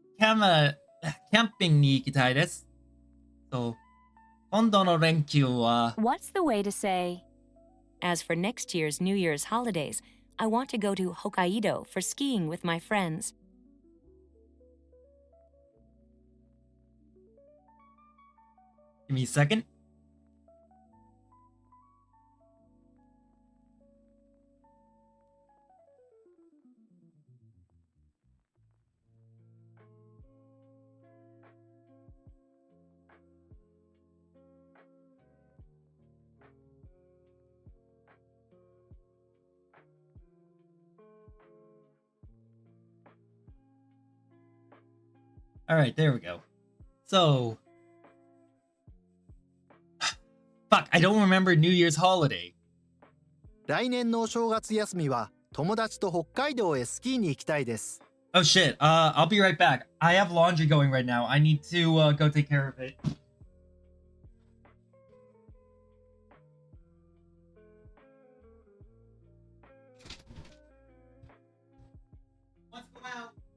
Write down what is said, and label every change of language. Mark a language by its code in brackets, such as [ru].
[ja] キャンピングに行きたいです。そう。今度の連休は [en] What's the way to say, as for next year's New Year's holidays, I want to go to Hokkaido for skiing with my friends. Give me a second. All right, there we go. So, fuck, I don't remember New Year's holiday. [ja] 来年のお正月休みは友達と北海道へスキーに行きたいです。 [en] Oh shit, I'll be right back. I have laundry going right now. I need to go take care of it. Let's go out.